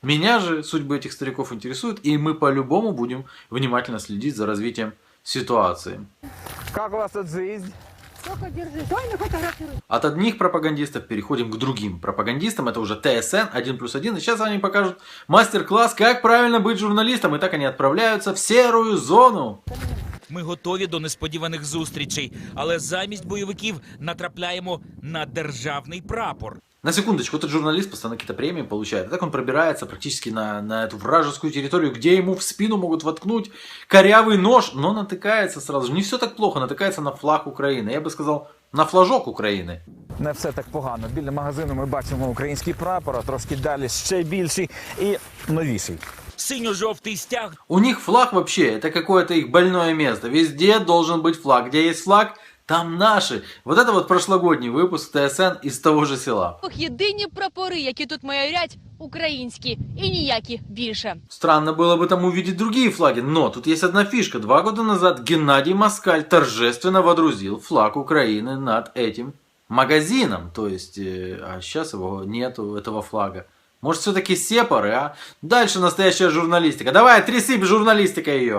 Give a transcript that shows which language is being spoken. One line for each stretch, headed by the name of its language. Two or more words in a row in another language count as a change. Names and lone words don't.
Russian: Меня же судьбы этих стариков интересуют, и мы по-любому будем внимательно следить за развитием ситуации. Как у вас тут жизнь? От одних пропагандистов переходим к другим пропагандистам. Это уже ТСН 1+1. И сейчас они покажут мастер-класс, как правильно быть журналистом. И так они отправляются в серую зону.
Ukrainian: Ми готові до несподіваних зустрічей, але замість бойовиків натрапляємо на державний прапор.
Russian: На секундочку, этот журналист постоянно какие-то премии получает. И так он пробирается практически на эту вражескую территорию, где ему в спину могут воткнуть корявый нож, но натыкается сразу же. Не все так плохо, натыкается на флаг Украины. Я бы сказал, на флажок України.
Ukrainian: Не все так погано. Біля магазину ми бачимо український прапор, а трошки далі ще більший і новіший. Синьо-жовтий стяг.
Russian: У них флаг вообще, это какое-то их больное место. Везде должен быть флаг. Где есть флаг, там наши. Вот это вот прошлогодний выпуск ТСН из того же села.
Ukrainian: Єдині прапори, які тут майорять, українські і ніякі більше.
Russian: Странно было бы там увидеть другие флаги, но тут есть одна фишка. 2 года назад Геннадий Москаль торжественно водрузил флаг Украины над этим магазином, то есть, а сейчас его нету, этого флага. Может, все-таки сепары, а? Дальше настоящая журналистика. Давай, тряси журналистика ее.